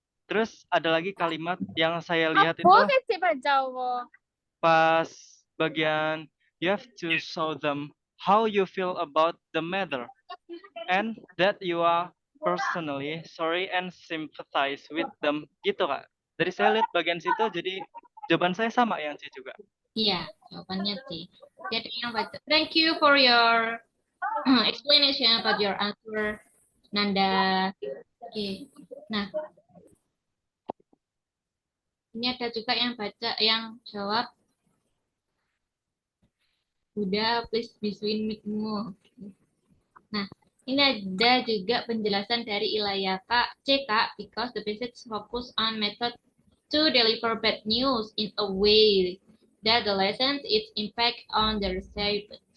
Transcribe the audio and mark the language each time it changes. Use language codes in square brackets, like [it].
[id] Terus ada lagi kalimat yang saya lihat itu pas bagian [en] you have to show them how you feel about the matter and that you are personally sorry and sympathize with them [id] gitu Kak. Dari saya lihat bagian situ jadi jawaban saya sama yang C juga. Iya, jawabannya C. Jadi yang baca. [en] Thank you for your explanation about your answer, Nanda. Oke. [id] Nah, ini ada juga yang baca, yang jawab. Udah, please bisuin mic-mu. Nah, ini ada juga penjelasan dari Ilaya Kak, C Kak, [en] because the message focus on method to deliver bad news in a way that the lessons its impact on the recipient.